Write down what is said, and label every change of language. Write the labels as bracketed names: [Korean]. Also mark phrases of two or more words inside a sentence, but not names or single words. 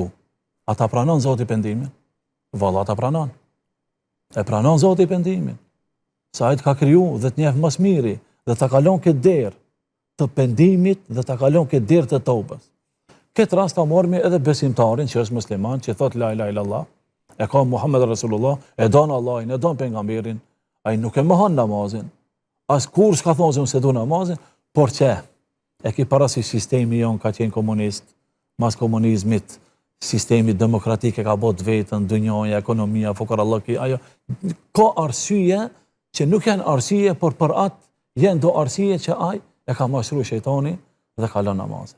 [Albanian] Ata pranon Zoti pendimin? Valla ata pranon. E pranon Zoti pendimin. Sa ai të ka kriju dhe të njeh më së miri dhe ta kalon këtë derë të pendimit dhe ta kalon këtë derë të tobës. Këtë rast ta mormi edhe besimtarin që është musliman, që thot [Arabic] لا إله إلا الله, [Albanian] e ka [Arabic] محمد رسول الله, [Albanian] e don Allahin, e don pejgamberin, ai nuk e mohon namazin. As kur s'ka thonë se unë se du namazin, por që e ki parasysh sistemi jon ka qenë komunist, mas komunizmit, sistemi demokratik e ka bot vetën, dënjoja, ekonomia, fukarallëki, ajo, ka arsye që nuk janë arsye, por për atë janë do arsye që ai e ka mashtru shejtani dhe kalon namazin.